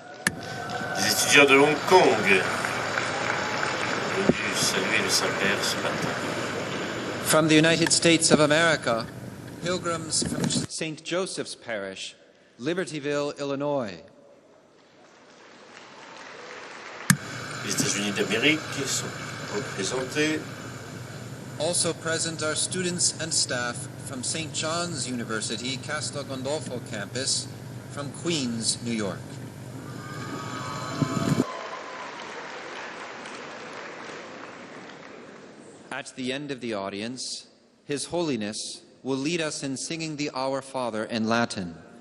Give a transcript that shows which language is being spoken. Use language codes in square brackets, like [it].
[fr] Les étudiants de Hong Kong venus saluer le Saint-Père ce matin. [en] From the United States of America, pilgrims from St. Joseph's Parish, Libertyville, Illinois. [fr] Les États-Unis d'Amérique sont représentés. [en] Also present are students and staff from St. John's University, Castel Gandolfo campus, from Queens, New York. At the end of the audience, His Holiness will lead us in singing the Our Father in Latin.